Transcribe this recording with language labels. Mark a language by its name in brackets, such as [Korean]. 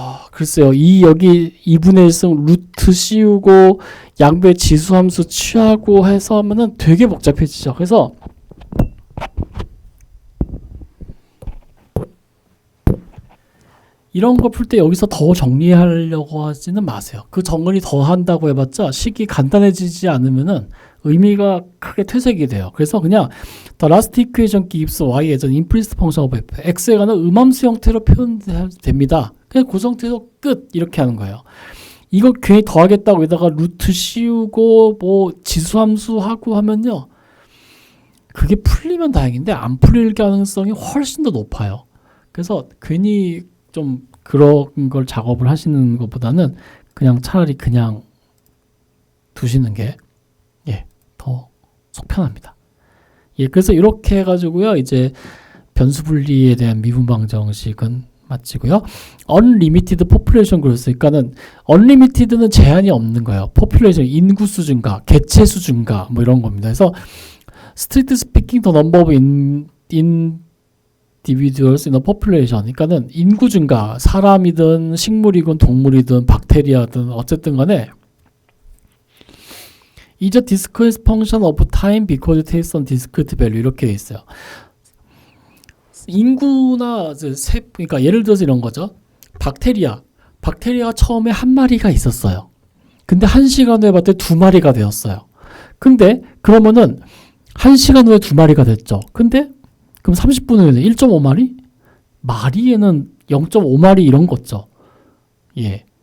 [Korean] 글쎄요. 여기 2분의 1승 루트 씌우고 양변 지수함수 취하고 해서 하면은 되게 복잡해지죠. 그래서 이런 거 풀 때 여기서 더 정리하려고 하지는 마세요. 그 정리 더 한다고 해봤자 식이 간단해지지 않으면은 의미가 크게 퇴색이 돼요. 그래서 그냥 [English] the last equation gives y as an implicit function of f. [Korean] x에 관한 음함수 형태로 표현됩니다. 그냥 그 상태에서 끝 이렇게 하는 거예요. 이거 괜히 더하겠다고 여기다가 루트 씌우고 뭐 지수함수 하고 하면요, 그게 풀리면 다행인데 안 풀릴 가능성이 훨씬 더 높아요. 그래서 괜히 좀 그런 걸 작업을 하시는 것보다는 그냥 차라리 그냥 두시는 게 더 속 편합니다. 그래서 이렇게 해가지고요, 이제 변수 분리에 대한 미분 방정식은 마치고요. [English] Unlimited Population Growth, [Korean] 그러니까는 Unlimited는 제한이 없는 거예요. Population, 인구수 증가, 개체수 증가, 뭐 이런 겁니다. [English] 그래서 Strictly speaking, the number of individuals in a population, [Korean] 그러니까는 인구 증가, 사람이든 식물이든 동물이든 박테리아든 어쨌든 간에 [English] is a discrete function of time because it takes on discrete value, [Korean] 이렇게 돼 있어요. 인구나 그러니까 예를 들어서 이런 거죠. 박테리아가 처음에 한 마리가 있었어요. 근데 1시간 후에 봤더니 2마리가 되었어요. 근데 그러면은 1시간 후에 2마리가 됐죠. 근데 그럼 30분 후에는 1.5마리? 마리에는 0.5마리 이런 거죠. 예.